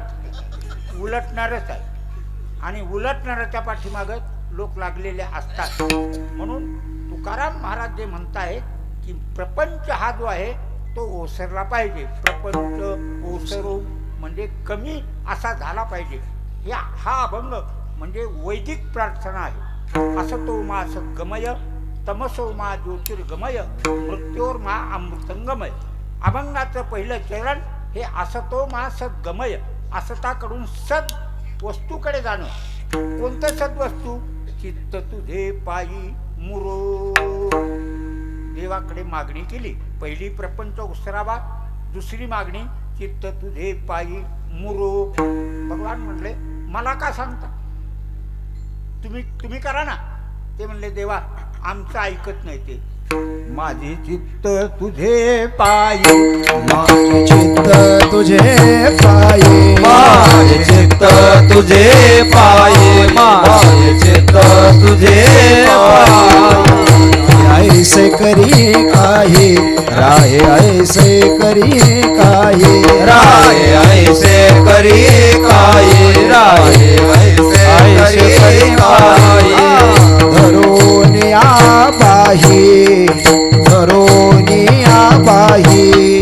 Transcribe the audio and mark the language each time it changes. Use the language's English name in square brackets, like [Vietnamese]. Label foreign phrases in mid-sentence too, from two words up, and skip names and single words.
[Marathi] उलटणारच आहे आणि उलटणाऱ्याच्या पाठीमागं लोक लागलेले असतात. म्हणून तुकाराम महाराज जे म्हणतायत की प्रपंच हा जो आहे तो ओसरला पाहिजे. प्रपंच ओसरो म्हणजे कमी असा झाला पाहिजे. हा अभंग म्हणजे वैदिक प्रार्थना आहे. [Sanskrit] असतो मा सद्गमय, तमसो मा ज्योतिर्गमय, मृत्योर्मा अमृतंगमय. [Marathi] अभंगाचं पहिलं चरण हे [Sanskrit] असतो मा सद्गमय, [Marathi] असताकडून सद वस्तूकडे जाणं. कोणतं सद्वस्तू? चित्त तुझे पायी मुरो. देवाकडे मागणी केली. पहिली प्रपंच उसरावा, दुसरी मागणी चित्त तुझे पायी मुरो. भगवान म्हणले मला का सांगता, तुम्ही करा ना. ते म्हणले देवा आमचं ऐकत नाही ते. माझे चित्त तुझे पायी, माझे चित्त तुझे पायी, माझे चित्त तुझे पायी, माझे चित्त तुझे पायी. ऐसे करी काही राहे, ऐसे करी काही राहे ऐसे करी काही, राहे ऐसे करी काही. धरोनिया बाही, धरोनिया बाही,